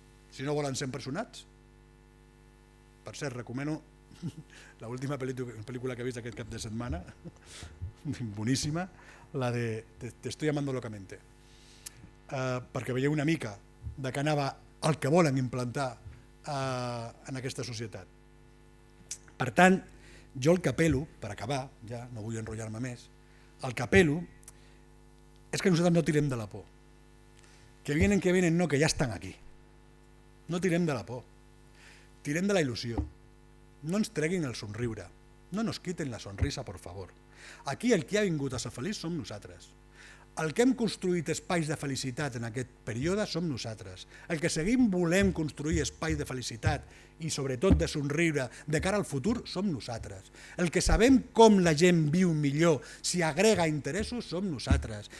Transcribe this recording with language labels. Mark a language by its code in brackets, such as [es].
[ca] Si no volen ser empresonats? Per cert, recomano l'última pel·lícula que he vist aquest cap de setmana, boníssima, la de Te estoy amando locamente, perquè veieu una mica de què anava el que volen implantar en aquesta societat. Per tant, jo el que apel·lo, per acabar, ja no vull enrotllar-me més, el que apel·lo és que nosaltres no tirem de la por. [es] Que vienen, [ca] no, que ja estan aquí. No tirem de la por, tirem de la il·lusió. No ens treguin el somriure, [es] no nos quiten la sonrisa, por favor. [ca] Aquí el que ha vingut a ser feliç som nosaltres. El que hem construït espais de felicitat en aquest període som nosaltres. El que seguim volem construir espais de felicitat i sobretot de somriure de cara al futur som nosaltres. El que sabem com la gent viu millor si agrega interessos som nosaltres.